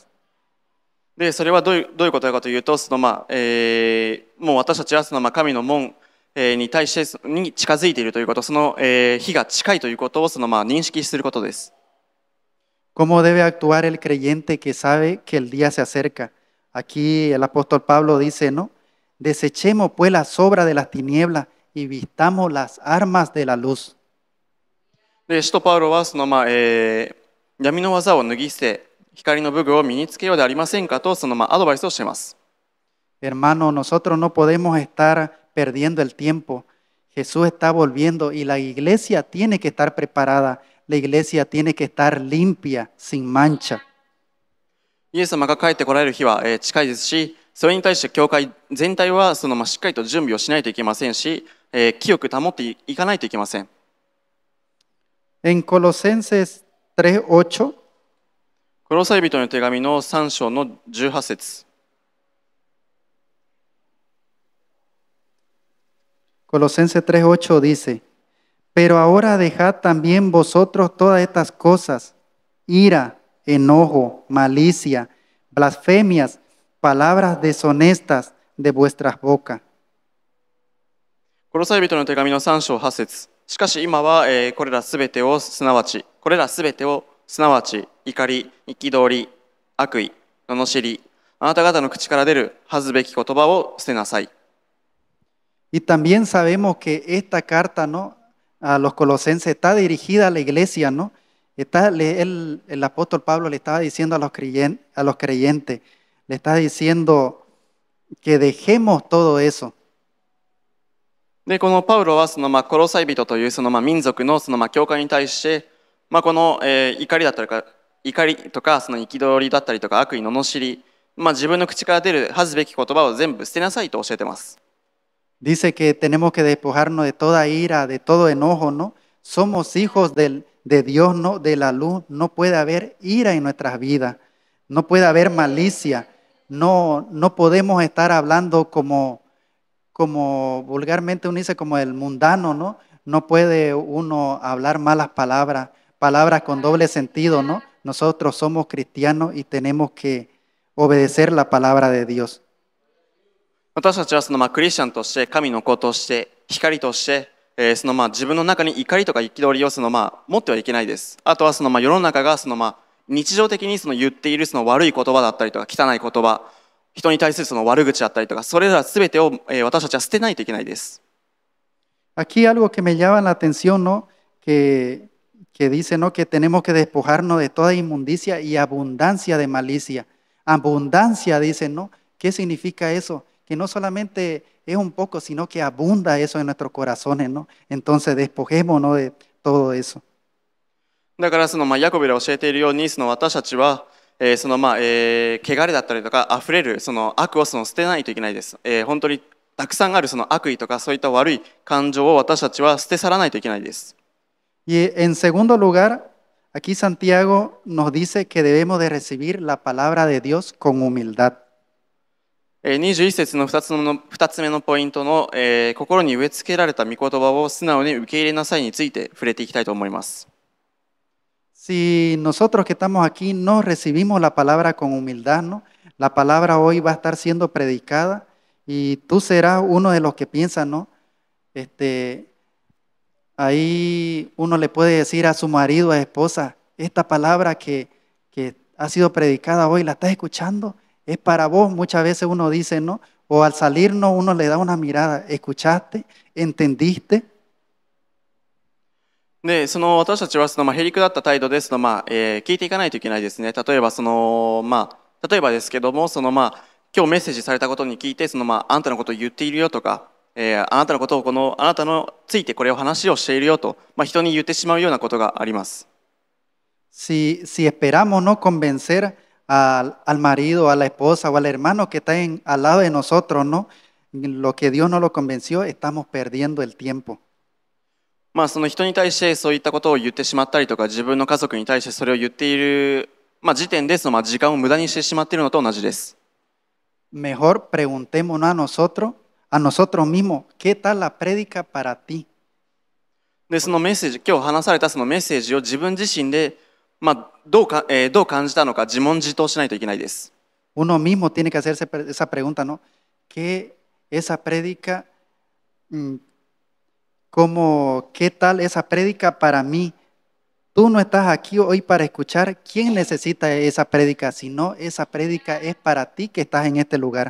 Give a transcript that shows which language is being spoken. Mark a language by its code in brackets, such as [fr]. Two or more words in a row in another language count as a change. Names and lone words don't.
[ja] で、それはどういうことかというと、もう私たちは神の門、に対してに近づいているということ、日が近いということを認識することです。 [es] ¿Cómo debe actuar el creyente que sabe que el día se acerca? Aquí el apóstol Pablo dice, ¿no? Desechemos pues las obras de las tinieblas y vistamos las armas de la luz. [ja] で、使徒パウロは闇の技を脱ぎ捨て、光の武具を身につけようでありませんかとアドバイスをしています。 [es] Hermano, nosotros no podemos estar perdiendo el tiempo. Jesús está volviendo y la iglesia tiene que estar preparada. La iglesia tiene que estar limpia, sin mancha. [ja] イエス様が帰ってこられる日は近いですし、それに対して教会全体はしっかりと準備をしないといけませんし、清く保っていかないといけません。 [es] En Colosenses 3:8, [ja] コロサイ人の手紙の3章の18節。 [es] Colosenses 3:8 dice, pero ahora dejad también vosotros todas estas cosas, ira, enojo, malicia, blasfemias, palabras deshonestas de vuestras bocas. [ja] コロサイ人の手紙の3章8節。しかし今は、これらすべてをすなわち怒り、憤り、悪意、罵り、あなた方の口から出る恥ずべき言葉を捨てなさい。 [es] Y también sabemos que esta carta, ¿no?, a los colosenses está dirigida a la iglesia, ¿no? El apóstol Pablo le estaba diciendo a los creyentes, le está diciendo que dejemos todo eso. [ja] で、このパウロはコロサイ人という民族の教会に対して、この、怒りとか憤りだったりとか悪意の罵り、自分の口から出る恥ずべき言葉を全部捨てなさいと教えています。 [es] Dice que tenemos que despojarnos de toda ira, de todo enojo, ¿no? Somos hijos de Dios, ¿no? De la luz. No puede haber ira en nuestras vidas. No puede haber malicia. No podemos estar hablando como vulgarmente uno dice, como el mundano, ¿no? No puede uno hablar malas palabras con doble sentido, ¿no? Nosotros somos cristianos y tenemos que obedecer la palabra de Dios. [ja] 私たちはクリスチャンとして神の子として光として自分の中に怒りとか憤りを持ってはいけないです。あとは世の中が日常的に言っている悪い言葉だったりとか汚い言葉、人に対する悪口だったりとか、それらすべてを私たちは捨てないといけないです。 [es] Aquí algo que me llama la atención, ¿no? Que dice, ¿no?, que tenemos que despojarnos de toda inmundicia y abundancia de malicia. Abundancia, dice, ¿no? ¿Qué significa eso? Que no solamente es un poco, sino que abunda eso en nuestros corazones, ¿no? Entonces despojémonos de todo eso. [ja] だからヤコブが教えているように私たちは汚れだったりとか溢れる悪を捨てないといけないです。本当にたくさんある悪意とかそういった悪い感情を私たちは捨て去らないといけないです。 [es] Y en segundo lugar, aquí Santiago nos dice que debemos de recibir la palabra de Dios con humildad. [ja] 21 節の2つ目のポイントの、心に植え付けられた御言葉を素直に受け入れなさいについて触れていきたいと思います。 [es] Si nosotros que estamos aquí no recibimos la palabra con humildad, ¿no? La palabra hoy va a estar siendo predicada y tú serás uno de los que piensan, ¿no? Ahí uno le puede decir a su marido, a esposa, esta palabra que ha sido predicada hoy, ¿la estás escuchando? Es para vos. Muchas veces uno dice, ¿no? O al salirnos uno le da una mirada, ¿escuchaste? ¿Entendiste? [ja] で、私たちはへりくだった態度で聞いていかないといけないですね。例えば例えばですけども今日メッセージされたことに聞いてあなたのことを言っているよとか、あなたのことをあなたのついてこれを話をしているよと、人に言ってしまうようなことがあります。 [es] Si esperamos no convencer al marido, a la esposa o al hermano que está al lado de nosotros, ¿no? Lo que Dios no lo convenció, estamos perdiendo el tiempo. [ja] 人に対してそういったことを言ってしまったりとか、自分の家族に対してそれを言っている、時点で時間を無駄にしてしまっているのと同じです。 [es] Mejor preguntémonos a nosotros, a nosotros mismos, ¿qué tal la prédica para ti? [ja] で、そのメッセージ、今日話されたそのメッセージを自分自身で、どう感じたのか自問自答しないといけないです。 [es] Uno mismo tiene que hacerse esa pregunta, ¿no? ¿Qué esa prédica, mm, qué tal esa prédica para mí? Tú no estás aquí hoy para escuchar. ¿Quién necesita esa prédica? Si no, esa prédica es para ti que estás en este lugar.